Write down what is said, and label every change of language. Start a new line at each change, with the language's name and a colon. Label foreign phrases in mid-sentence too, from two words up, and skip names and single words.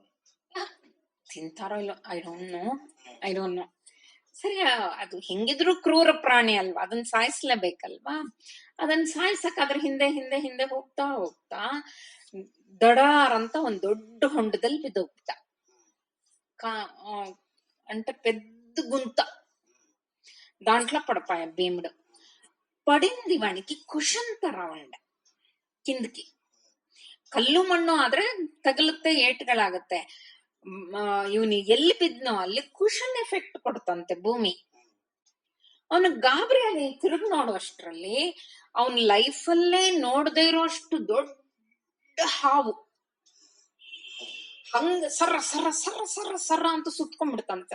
Kannada: ತಿಂತಾರೋ ಇಲ್ಲ,
English: I don't know.
Kannada: ಸರಿ, ಅದು ಹೆಂಗಿದ್ರು ಕ್ರೂರ ಪ್ರಾಣಿ ಅಲ್ವಾ, ಅದನ್ನ ಸಾಯಿಸ್ಲೇಬೇಕಲ್ವಾ. ಅದನ್ನ ಸಾಯಿಸಕ್ ಅದ್ರ ಹಿಂದೆ ಹಿಂದೆ ಹಿಂದೆ ಹೋಗ್ತಾ ಹೋಗ್ತಾ ದಡಾರ್ ಅಂತ ಒಂದ್ ದೊಡ್ಡ ಹೊಂಡದಲ್ಲಿ ಬಿದ್ದೋಗ್ಬಿಟ್ಟ.
Telugu: అంటే పెద్ద గుంత, దాంట్లో పడిపోయా భీముడు. పడింది వానికి కుషంతర ఉండ కిందికి.
Kannada: ಕಲ್ಲು ಮಣ್ಣು ಆದ್ರೆ ತಗಲುತ್ತೆ, ಏಟ್ಗಳಾಗತ್ತೆ. ಇವನು ಎಲ್ಲಿ ಬಿದ್ನೋ ಅಲ್ಲಿ
English: cushion effect
Kannada: ಕೊಡ್ತಂತೆ ಭೂಮಿ. ಅವನು ಗಾಬರಿ ಆಗಿ ತಿರುಗಿ ನೋಡುವಷ್ಟ್ರಲ್ಲಿ ಅವನ್ ಲೈಫಲ್ಲೇ ನೋಡದೇ ಇರೋಷ್ಟು ದೊಡ್ಡ ಹಾವು ಹಂಗ ಸರ್ರ ಸರ್ರ ಸರ್ರ ಸರ್ರ ಸರ್ರ ಅಂತ ಸುತ್ಕೊಂಡ್ಬಿಡ್ತಂತೆ.